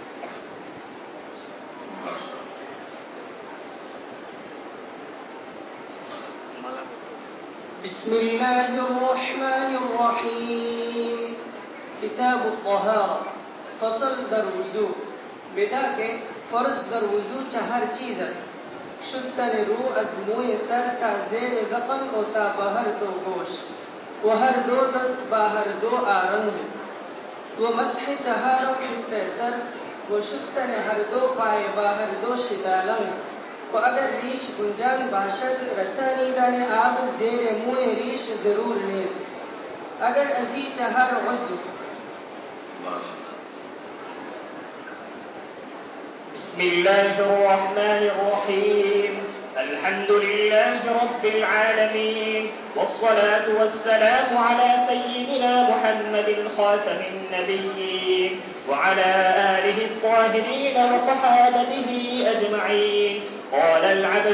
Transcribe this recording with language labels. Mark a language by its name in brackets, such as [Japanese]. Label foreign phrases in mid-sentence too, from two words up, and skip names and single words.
[Arabic] بسم الله الرحمن الرحيم كتاب الطهارة [Persian] فصل در وضو بدان که فرض در وضو چهار چیز است شستن رو از موی سر تا زیر ذقن و تا به هر دو گوش و هر دو دست با هر دو آرنج و مسح چهارم حصه سر و شستن هر دو پای با هر دو شدالنگ و اگر ریش گنجان باشد رسانیدن آب زیر موی ریش ضرور نیست اگر ازی چهار عضو [Arabic] بسم الله الرحمن الرحيم الحمد لله رب العالمين والصلاة والسلام على سيدنا محمد خاتم النبيين وعلى آله الطاهرين وصحابته أجمعين قال العبد